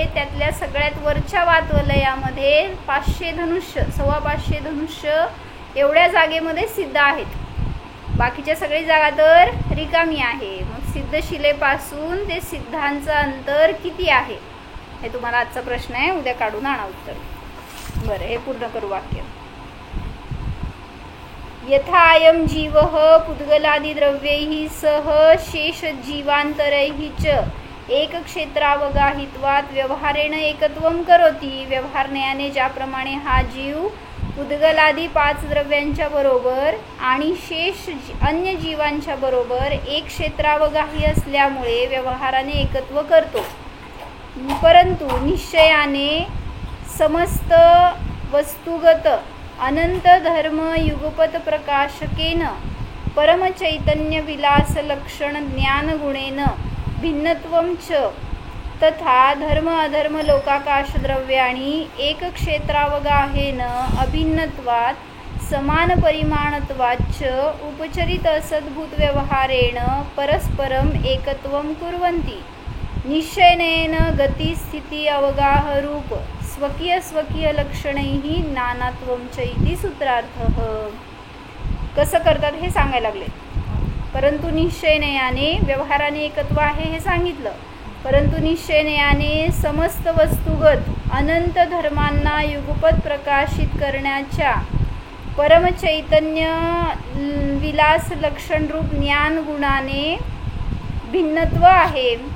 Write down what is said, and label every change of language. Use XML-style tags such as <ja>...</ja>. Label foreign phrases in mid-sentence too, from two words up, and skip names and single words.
<mr>त्यातल्या सगळ्यात वरच्या वातवलयामध्ये 500 धनुष्य, 550 धनुष्य एवढ्या जागेमध्ये सिद्ध आहेत. बाकीच्या सगळी जागा तर रिकामी आहे. मग सिद्धशिलेपासून ते सिद्धांचं अंतर किती आहे हे तुम्हाला आजचा प्रश्न आहे. उद्या काढून आणा उत्तर. बरं, हे पूर्ण करू वाक्य.</mr> <sa>यथायं जीवः पुद्गलादिद्रव्यैः सह शेषजीवान्तरैः च एकक्षेत्रावगाहित्वात् व्यवहारेण एकत्वं करोति.</sa> <mr>व्यवहारज्ञाने ज्याप्रमाणे हा जीव पुद्गलादी 5 द्रव्यांच्या बरोबर आणि शेष अन्य जीवांच्या बरोबर एक क्षेत्रावगाही असल्यामुळे व्यवहाराने एकत्व करतो, परंतु निश्चयाने</mr> <sa>समस्त वस्तुगत अनंत धर्म युगपत प्रकाशकेन परमचैतन्य विलास लक्षण ज्ञान गुणेन भिन्नत्वं च तथा धर्म अधर्म लोकाकाश द्रव्याणी एक क्षेत्रावगाहेन अभिन्नत्वात् समान परिमाणत्वाच्च उपचरित असद्भूत व्यवहारेण परस्परम एकत्वं कुर्वन्ति. निश्चयनेन गती स्थिती अवगाह रूप स्वकीय स्वकीय लक्षणैः नानात्वं च इति सूत्रार्थः.</sa> <mr>कसं करतात हे सांगायला लागले. परंतु निश्चयनयाने व्यवहाराने एकत्व आहे हे सांगितलं, परंतु निश्चयनयाने समस्त वस्तुगत अनंत धर्मांना युगपत प्रकाशित करण्याच्या परमचैतन्य विलास लक्षणरूप ज्ञान गुणाने भिन्नत्व आहे.</mr>